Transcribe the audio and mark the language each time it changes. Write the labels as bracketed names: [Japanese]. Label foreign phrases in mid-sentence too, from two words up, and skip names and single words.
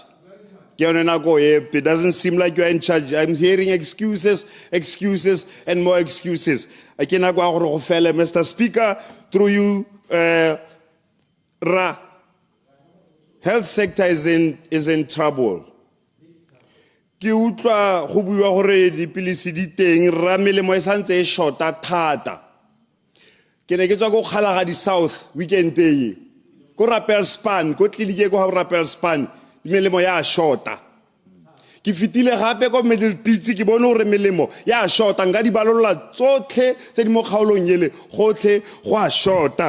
[English] It doesn't seem like you're in charge. I'm hearing excuses, and more excuses. Mr. Speaker, through you, Health sector is in trouble. [Tswana] Ki utlwa go buiwa gore dipilisi di teng ra melemo e santse e shota thata. Ke ne ke tswa go Kgalaga di South weekend e. Ko Rappelspan, ko tleliniki ko Rappelspan, melemo ya shota. Ki fitile gape ko Middle Pitsi ki bone gore melemo ya shota nga di balolla tsotlhe tse di mo kgaolong yele gotlhe go a shota.